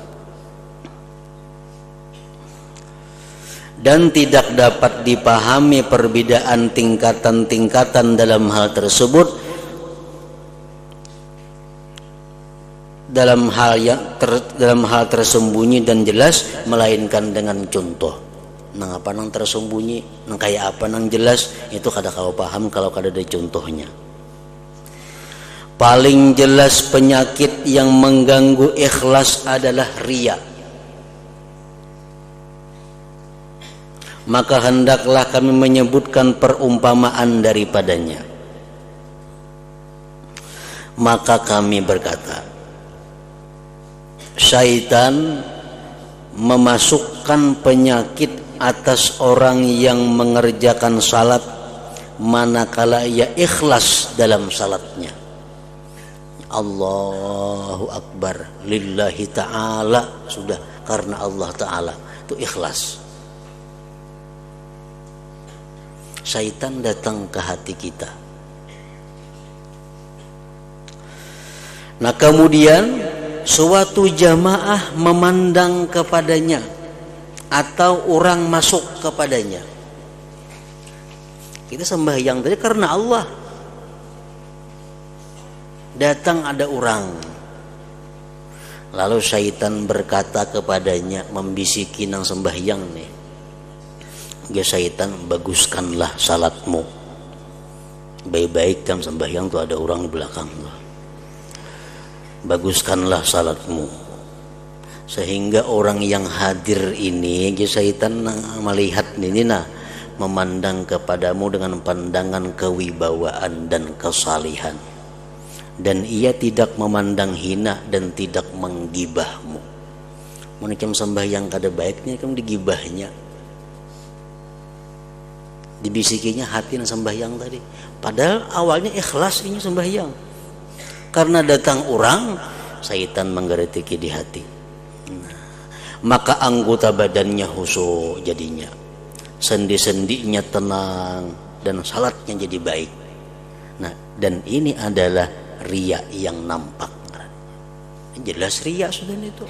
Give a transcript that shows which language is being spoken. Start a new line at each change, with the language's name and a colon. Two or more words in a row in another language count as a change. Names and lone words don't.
Indonesian: Dan tidak dapat dipahami perbedaan tingkatan-tingkatan dalam hal tersebut, dalam hal tersembunyi dan jelas, melainkan dengan contoh.
Banjar: Nang apa nang tersembunyi, nang kayak apa nang jelas, itu kada kau paham kalau kada ada contohnya.
Indonesian: Paling jelas penyakit yang mengganggu ikhlas adalah riya. Maka hendaklah kami menyebutkan perumpamaan daripadanya. Maka kami berkata, syaitan memasukkan penyakit atas orang yang mengerjakan salat manakala ia ikhlas dalam salatnya.
Arabic: الله أكبر لله تعالى,
Indonesian: sudah karena Allah Ta'ala, itu ikhlas. Syaitan datang ke hati kita. Nah kemudian suatu jamaah memandang kepadanya atau orang masuk kepadanya. Kita sembahyang tadi karena Allah. Datang ada orang, lalu syaitan berkata kepadanya, membisiki nang sembahyang nih, ya syaitan, baguskanlah salatmu, baik-baik dalam sembahyang tuh ada orang di belakang tuh. Baguskanlah salatmu, sehingga orang yang hadir ini, ya syaitan melihat ini nah, memandang kepadamu dengan pandangan kewibawaan dan kesalihan, dan ia tidak memandang hina dan tidak menggibahmu. Mungkin sembahyang kada baiknya kamu digibahnya, dibisikinya hati yang sembahyang tadi, padahal awalnya ikhlas ini sembahyang. Karena datang orang, syaitan menggeretiki di hati. Maka anggota badannya khusyuk jadinya, sendi-sendinya tenang, dan salatnya jadi baik. Nah, dan ini adalah riya yang nampak. Jelas riya sudah itu.